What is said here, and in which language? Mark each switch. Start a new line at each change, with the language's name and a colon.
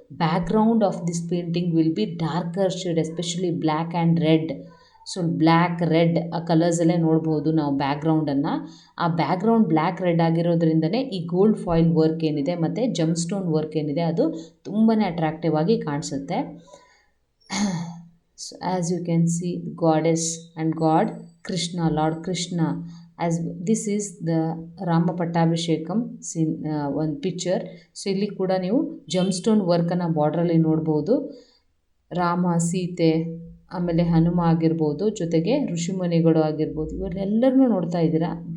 English: Background of this painting will be darker shade, especially black and red.
Kannada: So black red ಆ ಕಲರ್ಸಲ್ಲೇ ನೋಡ್ಬೋದು ನಾವು ಬ್ಯಾಕ್ಗ್ರೌಂಡನ್ನು. ಆ background black red ಆಗಿರೋದ್ರಿಂದನೇ ಈ gold foil work ಏನಿದೆ ಮತ್ತು ಜಮ್ ಸ್ಟೋನ್ ವರ್ಕ್ ಏನಿದೆ ಅದು ತುಂಬಾ ಅಟ್ರಾಕ್ಟಿವ್ ಆಗಿ ಕಾಣಿಸುತ್ತೆ.
English: So as you can see, goddess and god Krishna, Lord Krishna, as this is the Rama Pattabhishekam scene,
Kannada: ಒಂದು ಪಿಕ್ಚರ್. ಸೊ ಇಲ್ಲಿ ಕೂಡ ನೀವು ಜಮ್ಸ್ಟೋನ್ ವರ್ಕನ್ನು ಬಾರ್ಡ್ರಲ್ಲಿ ನೋಡ್ಬೋದು. ರಾಮ, ಸೀತೆ, ಆಮೇಲೆ ಹನುಮ ಆಗಿರ್ಬೋದು, ಜೊತೆಗೆ ಋಷಿಮುನಿಗಳು ಆಗಿರ್ಬೋದು, ಇವರೆಲ್ಲರನ್ನೂ ನೋಡ್ತಾ ಇದ್ದೀರಾ.